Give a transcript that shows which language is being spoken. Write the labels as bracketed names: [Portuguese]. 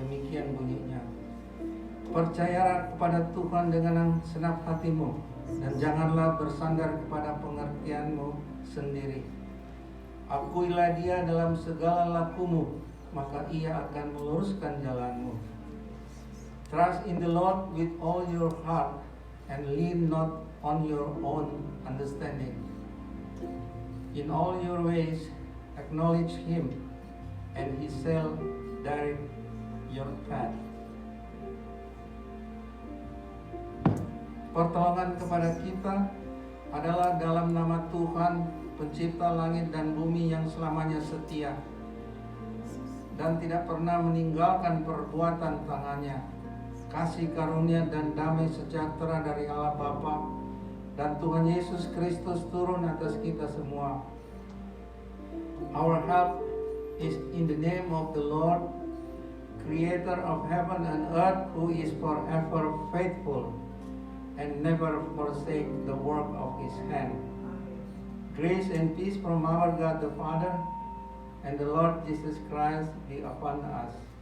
[Indonesian] Demikian bunyinya. Percayalah kepada Tuhan dengan senap hatimu, dan janganlah bersandar kepada pengertianmu sendiri. Akuilah Dia dalam segala lakumu, maka Ia akan meluruskan jalanmu. [English] Trust in the Lord with all your heart, and lean not on your own understanding. In all your ways acknowledge Him, and He shall direct your path. [Indonesian] Pertolongan kepada kita adalah dalam nama Tuhan, Pencipta langit dan bumi yang selamanya setia dan tidak pernah meninggalkan perbuatan tangannya. Kasih karunia dan damai sejahtera dari Allah Bapa dan Tuhan Yesus Kristus turun atas kita semua. [English] Our help is in the name of the Lord, Creator of heaven and earth, who is forever faithful and never forsake the work of His hand. Grace and peace from our God the Father and the Lord Jesus Christ be upon us.